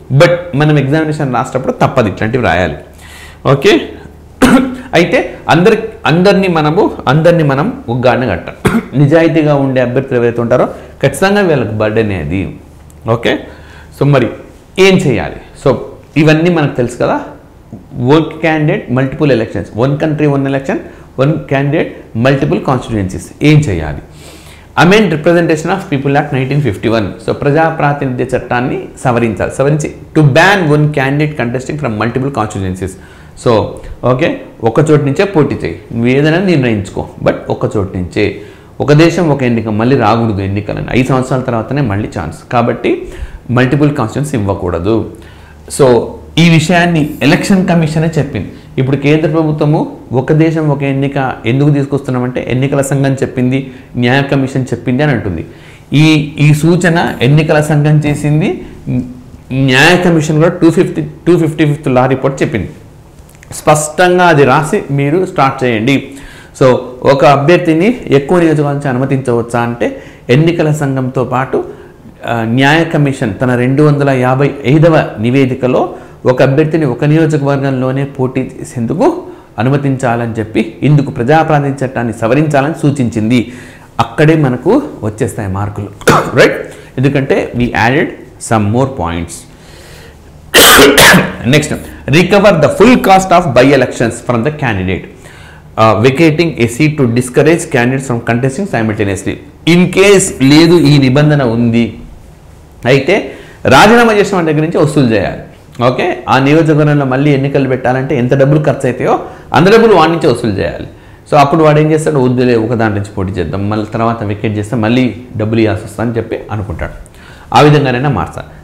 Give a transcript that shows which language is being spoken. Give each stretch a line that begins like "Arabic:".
Telugu: But మనం examination రాసేటప్పుడు తప్పదు ఇట్లాంటివి రాయాలి, ఓకే. అయితే అందరినీ మనం ఉగ్గాడిని కట్టాలి. నిజాయితీగా ఉండే అభ్యర్థులు ఎవరైతే ఉంటారో ఖచ్చితంగా వీళ్ళకి బర్డెన్ అది, ఓకే. సో మరి ఏం చేయాలి? సో ఇవన్నీ మనకు తెలుసు కదా.
English: 1 candidate multiple elections, 1 country 1 election, 1 candidate multiple constituencies.
Telugu: ఏం చేయాలి?
English: Amend representation of people act 1951. So
Telugu: ప్రజా ప్రాతినిధ్య చట్టాన్ని సవరించి
English: To ban 1 candidate contesting from multiple constituencies.
Telugu: So okay, ఒక చోటు నుంచే పోటీ చేయి, నువ్వు ఏదైనా నిర్ణయించుకో, బట్ ఒక చోటు నుంచే. ఒక దేశం ఒక ఎన్నిక, మళ్ళీ రాకూడదు ఎన్నికలని, 5 సంవత్సరాల తర్వాతనే మళ్ళీ ఛాన్స్, కాబట్టి మల్టిపుల్ కాన్స్టిట్యూన్సీ ఇవ్వకూడదు. సో ఈ విషయాన్ని ఎలక్షన్ కమిషనే చెప్పింది. ఇప్పుడు కేంద్ర ప్రభుత్వము ఒక దేశం ఒక ఎన్నిక ఎందుకు తీసుకొస్తున్నామంటే ఎన్నికల సంఘం చెప్పింది, న్యాయ కమిషన్ చెప్పింది అని అంటుంది. ఈ సూచన ఎన్నికల సంఘం చేసింది, న్యాయ కమిషన్ కూడా 255th లా రిపోర్ట్ చెప్పింది. స్పష్టంగా అది రాసి మీరు స్టార్ట్ చేయండి. సో ఒక అభ్యర్థిని ఎక్కువ నియోజకవర్గం నుంచి అనుమతించవచ్చా అంటే ఎన్నికల సంఘంతో పాటు న్యాయ కమిషన్ తన 255వ నివేదికలో ఒక అభ్యర్థిని ఒక నియోజకవర్గంలోనే పోటీ చేసేందుకు అనుమతించాలని చెప్పి ఇందుకు ప్రజాప్రాతినిధ్య చట్టాన్ని సవరించాలని సూచించింది. అక్కడే మనకు వచ్చేస్తాయి మార్కులు, రైట్?
English: ఎందుకంటే we added some more points. Next, recover the full cost of by-elections from the candidate. Vacating a seat to discourage candidates from contesting simultaneously. In case
Telugu: లేదు ఈ నిబంధన ఉంది అయితే రాజీనామా చేసిన వారి దగ్గర నుంచి వసూలు చేయాలి. ఓకే, ఆ నియోజకవర్గంలో మళ్ళీ ఎన్నికలు పెట్టాలంటే ఎంత డబ్బులు ఖర్చు అవుతాయో అంత డబ్బులు వాడి నుంచి వసూలు చేయాలి. సో అప్పుడు వాడు ఏం చేస్తాడు, వద్దులే ఒక దాని నుంచి పోటీ చేద్దాం, మళ్ళీ తర్వాత వికెట్ చేస్తే మళ్ళీ డబ్బులు ఇవ్వాల్సి వస్తా అని చెప్పి అనుకుంటాడు. ఆ విధంగానైనా మార్చాలి.